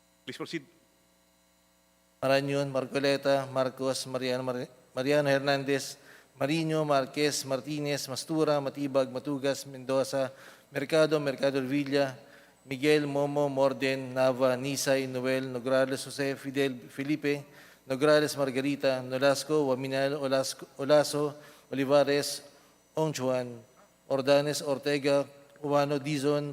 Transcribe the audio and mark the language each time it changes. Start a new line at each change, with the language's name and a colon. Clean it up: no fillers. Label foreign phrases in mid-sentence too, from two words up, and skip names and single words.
English: Please proceed. Marañon, Marcoleta, Marcos, Mariano Hernandez, Marino, Marquez, Martinez, Mastura, Matibag, Matugas, Mendoza, Mercado, Mercado Villa, Miguel, Momo, Morden, Nava, Nisay, Noel, Nograles, Jose, Fidel, Felipe, Nograles, Margarita, Nolasco, Waminal, Olaso, Olivares, Ongchuan, Ordanes, Ortega, Urbano, Dizon,